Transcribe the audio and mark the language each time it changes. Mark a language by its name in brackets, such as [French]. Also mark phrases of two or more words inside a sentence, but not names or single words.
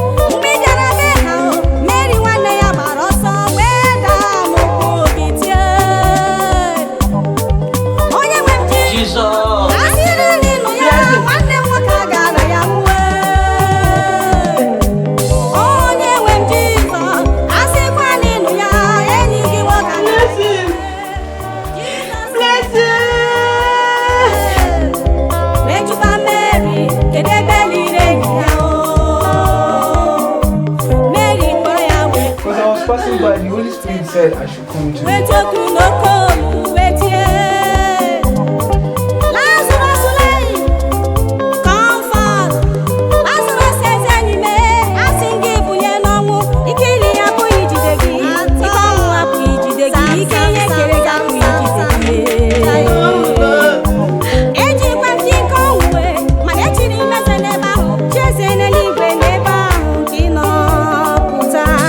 [Igbo] Mgbe ị bịara be ha, Mary nwanne ya gbara ọsọ wee daa n'ụkwụ gị tie. Onye nwe m Jesus. Asị na ịnụ ya, nwanne m nwoke agara ya nwee. Onye nwe m Jizọs, asịkwa na ịnụ ya, enyi gị nwoke agara ya. [English] Bless him. [Igbo] Jizọs. Mejụba Mary, kedu ebe liri enyi ya, o? Mary kpọrọ ya wee [English] Because I was passing by, the Holy Spirit said I should Come to [Igbo] Wetu okwu n'oke olu, wetie. [English] Lazarus lay, come forth. [Igbo] Lazarus eze enyi m, a sị gị bunye n'ọnwụ. Ike ili ya apụghị ijide gị. Ike ọnwụ apụghị ijide gị. Ike ihe kere gị apụghị ijide gị. Ejikwa m ji nke ọnwụ wee, mana echiri m eze n'ebe ahụ. Chi eze n'eluigwe n'ebe ahụ ka ị nọ pụta.